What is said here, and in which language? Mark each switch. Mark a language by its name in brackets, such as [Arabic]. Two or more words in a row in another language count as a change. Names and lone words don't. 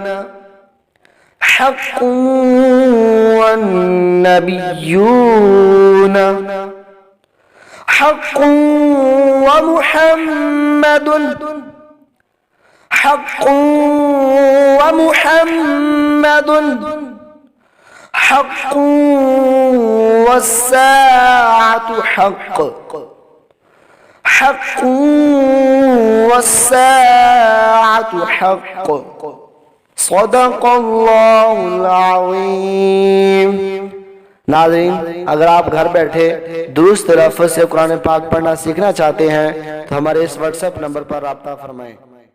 [Arabic] حق ومحمد حق والساعة حق صدق الله العظيم. [Urdu] ناظرین، اگر آپ گھر بیٹھے درست لفظ سے قرآن پاک پڑھنا سیکھنا چاہتے ہیں تو ہمارے اس واٹس ایپ نمبر پر رابطہ فرمائیں.